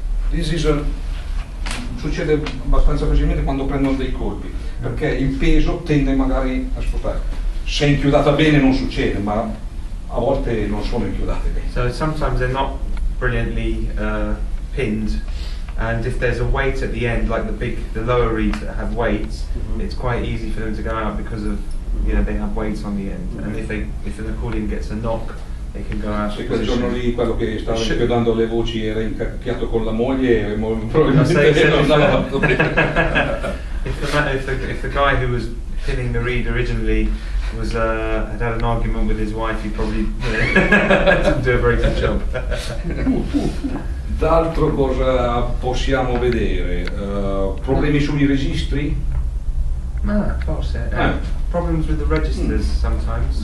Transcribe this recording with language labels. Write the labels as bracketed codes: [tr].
[en] This is [it] succede abbastanza facilmente quando prendono dei colpi, perché il peso tende magari a spostare. Se è inchiodata bene non succede, ma a volte non sono inchiodate bene. [en] So sometimes they're not brilliantly pinned, and if there's a weight at the end, like the lower reeds that have weights, it's quite easy for them to go out because of they have weights on the end. And if an accordion gets a knock, they can go out. [it] Se quel giorno lì quello che stava inchiodando le voci era incacchiato con la moglie, probabilmente non andava. [en] If the guy who was pinning the reed originally had an argument with his wife, he probably didn't do a very good job. [it] D'altro cosa possiamo vedere? Problemi sui registri? Forse. [en] Problems with the registers sometimes.